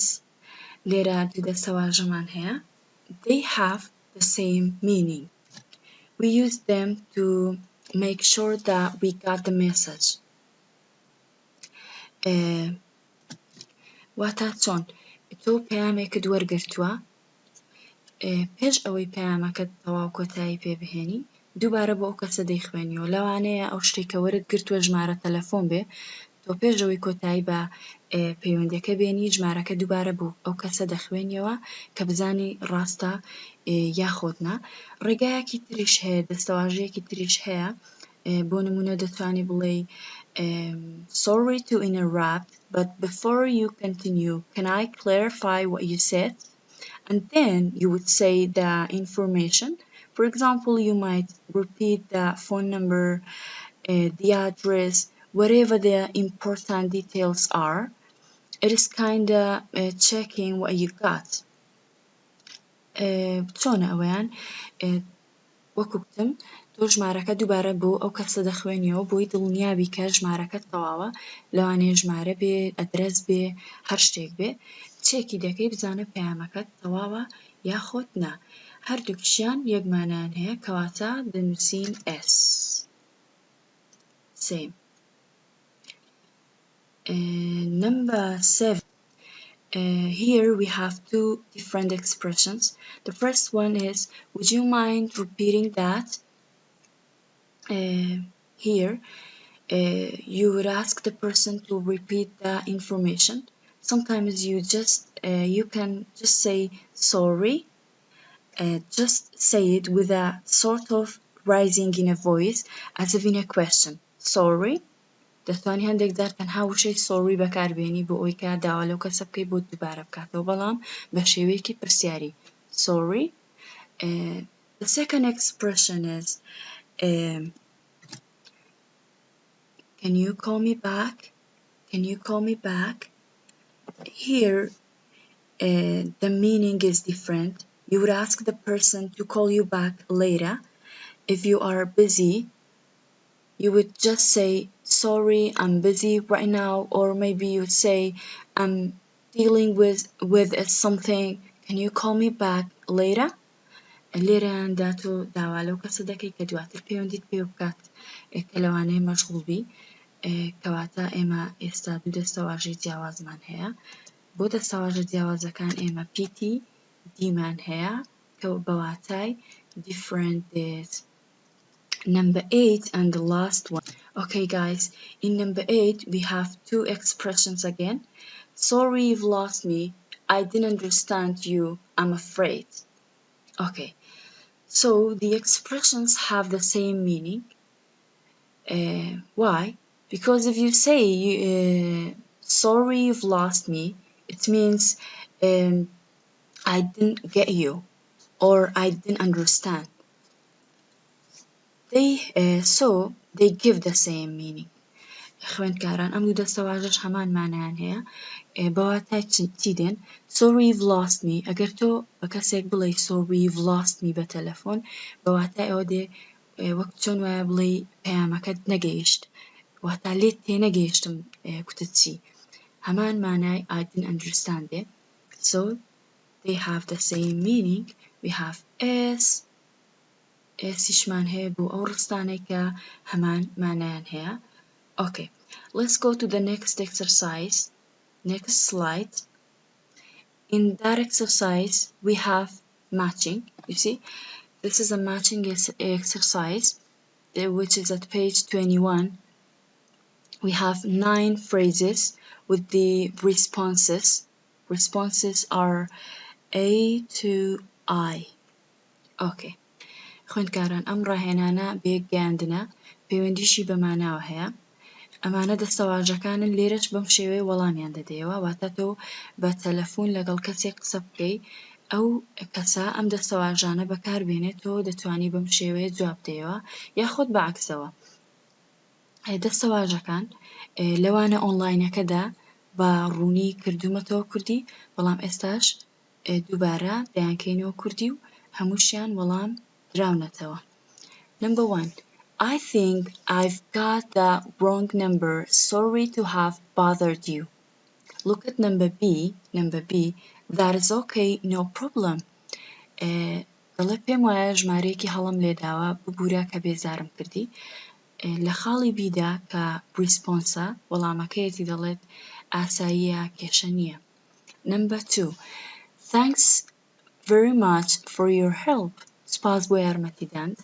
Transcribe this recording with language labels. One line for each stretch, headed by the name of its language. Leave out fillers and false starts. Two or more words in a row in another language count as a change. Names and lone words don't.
Central Kurdish: لێرە دوو دەستەواژەمان هەیە.
English: They have the same meaning. We use them to make sure that we got the message.
Central Kurdish: واتە چۆن تۆ پەیامێکت وەرگرتووە پێش ئەوەی پەیامەکەت تەواو کۆتایی پێ بهێنی دووبارە بۆ ئەو کەسە دەیخوێنیەوە لەوانەیە ئەو شتێک کە وەرت گرتووە ژمارە تەلەفۆن بێ تۆ تۆ پێشەوەی کۆتایی بە پەیوەندیەکە بێنی ژمارەکە دووبارە بوو ئەو کەسە دەخوێنیەوە کە بزانی ڕاستە یاخۆتنا. ڕێگایەکی تریش هەیە، دەستەواژەیەکی تریش هەیە. بۆ نمونە دەتوانی بڵێ
English: sorry to interrupt, but before you continue, can I clarify what you said? And then you would say the information. For example, you might repeat the phone number, the address, whatever the important details are. It is kind of checking what you got.
Central Kurdish: چۆن ئەوەیان وەکو گوتم تۆ ژمارەکە دووبارە بۆ ئەو کەسە دەخوێنیەوە بۆی دڵنیابی کە ژمارەکەت تەواوە، لەوانەیە ژمارە بێ، ئەدرەس بێ، هەر شتێک بێ، چێکی دەکەی بزانە پەیامەکەت تەواوە یاخۆت نا. هەردووکیشیان یەک مانایان هەیە کەواتە دەنووسین S.
English: Same. Number 7. Here we have two different expressions. The first one is, would you mind repeating that? Here you would ask the person to repeat the information. Sometimes you can just say sorry. Just say it with a sort of rising in a voice as if in a question. Sorry.
Central Kurdish: دەتوانی هەندێک جار تەنها وشەی سۆری بەکاربێنی بۆ ئەوەی کە داوا لەو کەسە بکەی بۆ دووبارە بکاتەوە، بەڵام بە شێوەیەکی پرسیاری.
English: Sorry. The second expression is can you call me back? Can you call me back? Here the meaning is different. You would ask the person to call you back later. If you are busy, you would just say, sorry, I'm busy right now, or maybe you would say, I'm dealing with something, can you call me back later?
Central Kurdish: لێرەیاندا تۆ داوا لەو کەسە دەکەی کە دواتر پەیوەندیت پێ بکات کە لەوانەیە مەشغوڵ بی. کەواتە ئێمە ئێستا دوو دەستەواژەی جیاوازمان هەیە. بۆ دەستەواژە جیاوازەکان ئێمە PT دیمان هەیە کە بەواتای
English: different days. Number 8 and the last one. Okay guys, in number 8 we have two expressions again. Sorry you've lost me. I didn't understand you. I'm afraid. Okay, so the expressions have the same meaning. Why? Because if you say sorry you've lost me, it means I didn't get you or I didn't understand. They give the same meaning.
Central Kurdish: خوێندکاران ئەم دوو دەستەواژەش هەمان مانایان هەیە. بەواتای چی دێن؟
English: Sorry you've lost me.
Central Kurdish: ئەگەر تۆ بە کەسێک بڵێ
English: sorry you've lost me
Central Kurdish: بە تەلەفۆن، بەواتای ئەوە دێ وەک چۆن وایە بڵێ پەیامەکەت نەگەیشت، واتە لێت تێنەگەیشتم کوتت چی. هەمان مانای
English: I didn't understand it. So they have the same meaning. We have
Central Kurdish: S'یشمان هەیە بۆ ئەو ڕستانەی کە هەمان مانایان هەیە.
English: Okay, let's go to the next exercise. Next slide. In that exercise, we have matching. You see, this is a matching exercise, which is at page 21. We have 9 phrases with the responses. Responses are A to I. Okay.
Central Kurdish: خوێندکاران ئەم ڕاهێنانە بێگەاندنە، پەیوەندیشی بەماناوە هەیە. ئەمانە دەستەواژەکانن، لێرەش بەم شێوەیە وەڵامیان دەدەیەوە، واتە تۆ بە تەلەفۆن لەگەڵ کەسێک قسە بکەی، ئەو کەسە ئەم دەستەواژانە بەکاربێنێت، تۆ دەتوانی بەم شێوەیە جواب بدەیەوە یاخۆت بەعکسەوە. دەستەواژەکان لەوانە ئۆنلاینەکەدا بە ڕوونی کردومەتەوە کوردی، بەڵام ئێستاش دووبارە دەیانکەینەوە کوردی و هەمووشیان وەڵام دراونەتەوە.
English: Number 1. I think I've got the wrong number. Sorry to have bothered you. Look at number B. Number B. That is okay, no problem.
Central Kurdish: دەڵێ پێم وایە ژمارەیەکی هەڵم لێداوە، ببوورە کە بێزارم کردی. لە خاڵی بیدا کە ریسپۆنسە وەڵامەکەیەتی دەڵێت ئاساییە، کێشە نییە.
English: Number 2. Thanks very much for your help.